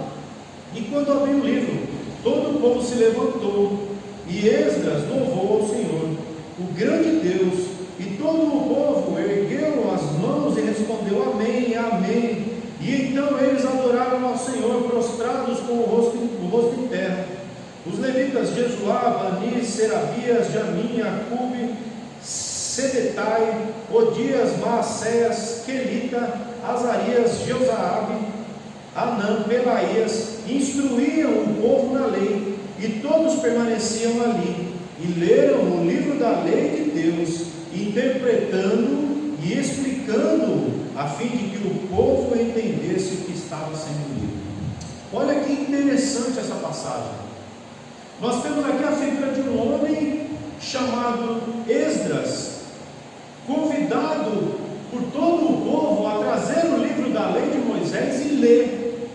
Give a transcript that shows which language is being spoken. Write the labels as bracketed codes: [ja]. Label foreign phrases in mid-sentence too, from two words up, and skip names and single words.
[pt] E quando abriu o livro, todo o povo se levantou, e Esdras louvou ao Senhor, o grande Deus, e todo o povo ergueu as mãos e respondeu amém, amém. E então eles adoraram ao Senhor, prostrados com o rosto em terra. Os levitas Jesuá, Bani, Serabias, Jamim, Acube, Sedetai, Odias, Maacéias, Quelita, Azarias, Jeusabe, Anã, Pelaías, instruíam o povo na lei, e todos permaneciam ali, e leram o livro da lei de Deus, interpretando e explicando, a fim de que o povo entendesse o que estava sendo lido. Olha que interessante essa passagem. Nós temos aqui a figura de um homem chamado Esdras, convidado por todo o povo a trazer o livro da lei de Moisés e ler.